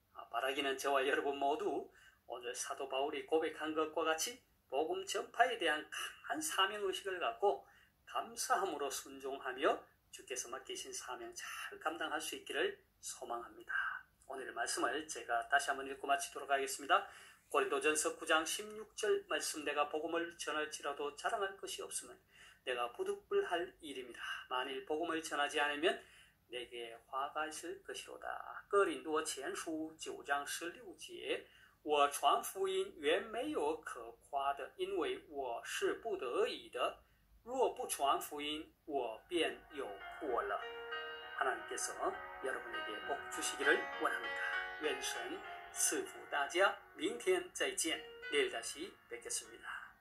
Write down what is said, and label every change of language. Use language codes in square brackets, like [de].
[ko] 바라기는 저와 여러분 모두 오늘 사도 바울이 고백한 것과 같이 복음 전파에 대한 강한 사명의식을 갖고 감사함으로 순종하며 주께서 맡기신 사명 잘 감당할 수 있기를 소망합니다. 오늘의 말씀을 제가 다시 한번 읽고 마치도록 하겠습니다. 고린도전서 9장 16절 말씀 내가 복음을 전할지라도 자랑할 것이 없으면 내가 부득불할 일입니다. 만일 복음을 전하지 않으면 내게 화가 있을 것이로다. [zh] 哥林多前书9章16节，我传福音原没有可夸的，因为我是不得已的。若不传福音，我便有祸了。 [ko] 하나님께서 여러분에게 복 주시기를 원합니다. [zh] 愿神赐福大家。明天再见。 [ko] 내일 다시 뵙겠습니다.